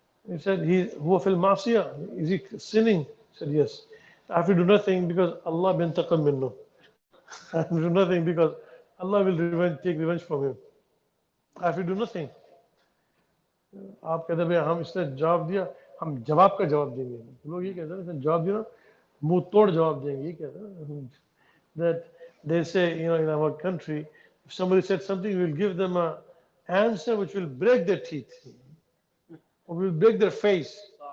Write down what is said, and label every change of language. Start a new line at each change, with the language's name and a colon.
English: He said,
Arabic: huwa fil ma'siyah,
English: is he sinning? He said, yes. I have to do nothing because Allah
Arabic: bin taqam minnu.
English: I have to do nothing because Allah will take revenge from him. I have to do nothing.
Hindi: आप कहते हैं हम इसने जवाब दिया, हम जवाब का जवाब देंगे. लोग ये कहते हैं इसने जवाब दिया ना, मुंह तोड़ जवाब देंगे. ये कहते हैं
English: that they say, in our country, if somebody said something, we will give them an answer which will break their teeth. Or will break their face.